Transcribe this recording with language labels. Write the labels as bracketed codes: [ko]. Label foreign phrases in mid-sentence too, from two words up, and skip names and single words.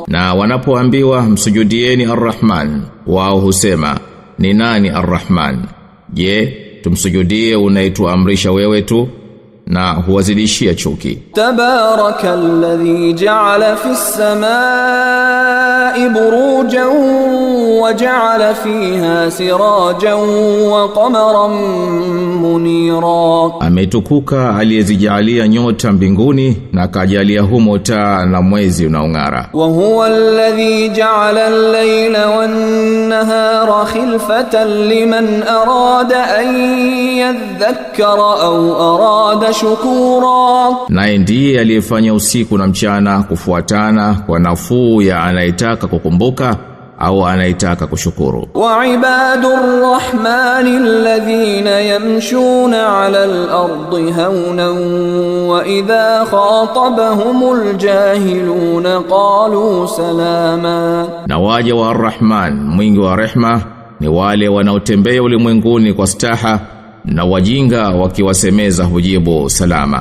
[sw] Na wanapoambiwa msujudieni Ar-Rahman, wao husema ni nani Ar-Rahman? Je, tumsujudie unaituamrisha wewe tu? na huwazidishia chuki. [ar] تبارك الذي جعل في السماء بروجا وجعل فيها سراجا وقمرا منيرا. [sw] Ametukuka aliyezijalia nyota mbinguni na akajalia humo taa na mwezi unaong'ara. [ar] وهو الذي جعل الليل والنهار خلفة لمن أراد أن يذكر أو أراد شكورا. [sw] Naye ndiye aliyefanya usiku na mchana kufuatana kwa nafuu ya anayetaka kukumbuka au anayetaka kushukuru. [ar] وعباد الرحمن الذين يمشون على الأرض هونا وإذا خاطبهم الجاهلون قالوا سلاما. [sw] Na waja wa Ar-Rahman mwingi wa rehma ni wale wanaotembea ulimwenguni kwa staha, na wajinga wakiwasemeza hujibu salama.